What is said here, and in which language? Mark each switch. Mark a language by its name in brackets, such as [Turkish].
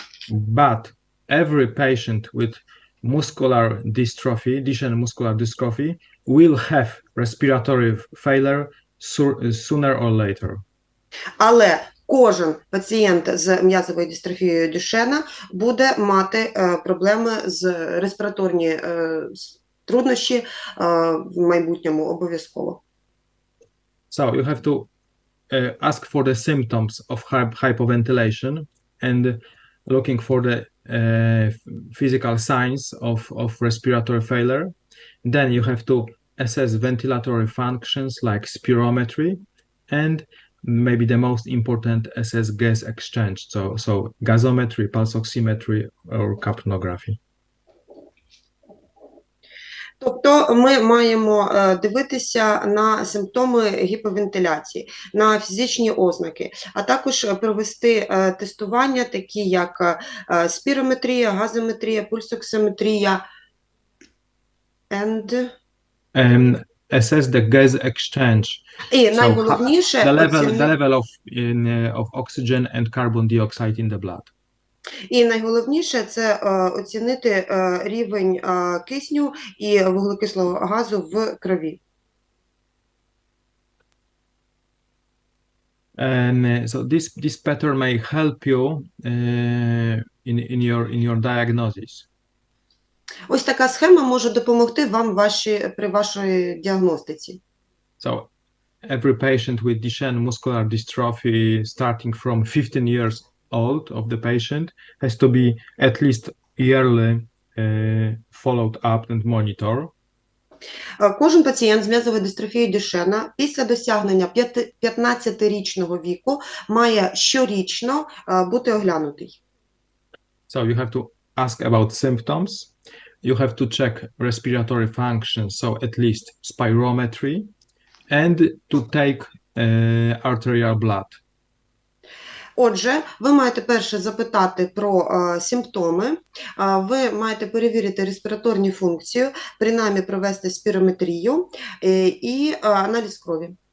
[English] But every patient with muscular dystrophy, Duchenne muscular dystrophy, will have respiratory failure sooner or later. [Ukrainian] Але кожен пацієнт з м'язовою дистрофією Дюшена буде мати проблеми з респіраторні труднощі в майбутньому обов'язково. [English] So you have to ask for the symptoms of hypoventilation and looking for the physical signs of respiratory failure. Then you have to assess ventilatory functions like spirometry, and maybe the most important, assess gas exchange, so gasometry, pulse oximetry, or capnography. [Ukrainian] Тобто ми маємо дивитися на симптоми гіповентиляції, на фізичні ознаки, а також провести тестування, такі як спірометрія, газометрія, пульсоксиметрія, [English] and assess the gas exchange. [Ukrainian] І найголовніше [English] the level of oxygen and carbon dioxide in the blood. [Ukrainian] І найголовніше – це оцінити рівень кисню і вуглекислого газу в крові. [English] And so this pattern may help you in your diagnosis. [Ukrainian] Ось така схема може допомогти вам при вашій діагностиці. [English] So every patient with Duchenne muscular dystrophy starting from 15 years old of the patient has to be at least yearly followed up and monitored. [Ukrainian] Кожен пацієнт з м'язовою дистрофією Дюшенна після досягнення 15-річного віку має щорічно бути оглянутий. [English] So you have to ask about symptoms. You have to check respiratory function, so at least spirometry, and to take arterial blood. [Ukrainian] Отже, ви маєте перше запитати про симптоми, ви маєте перевірити респіраторні функції, принаймні провести спірометрію і аналіз крові.